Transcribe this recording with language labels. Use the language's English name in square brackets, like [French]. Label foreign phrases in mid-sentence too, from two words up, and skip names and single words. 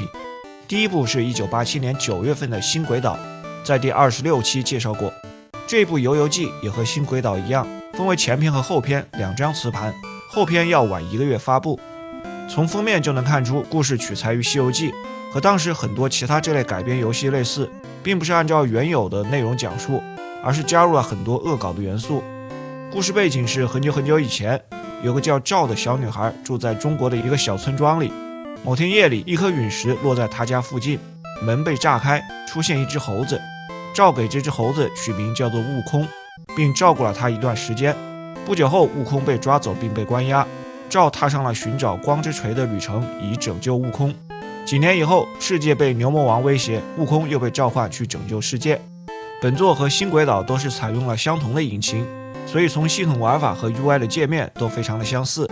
[Chinese] 第一部是1987年9月份的《新軌島》，在第26期介紹過。這部《遊游記》也和《新軌島》一樣，分為前篇和後篇兩張磁盤，後篇要晚1個月發布。從封面就能看出，故事取材於《西遊記》，和當時很多其他這類改編遊戲類似，並不是按照原有的內容講述，而是加入了很多惡搞的元素。故事背景是很久很久以前，有個叫趙的小女孩住在中國的一個小村莊裡。某天夜裡，一顆陨石落在她家附近，門被炸開，出現一只猴子。趙給這只猴子取名叫做悟空，並照顧了它一段時間。不久後，悟空被抓走並被關押，趙踏上了尋找光之錘的旅程，以拯救悟空。幾年以後，世界被牛魔王威脅，悟空又被召喚去拯救世界。本作和新軌島都是採用了相同的引擎，所以從系統玩法和 UI 的界面都非常的相似。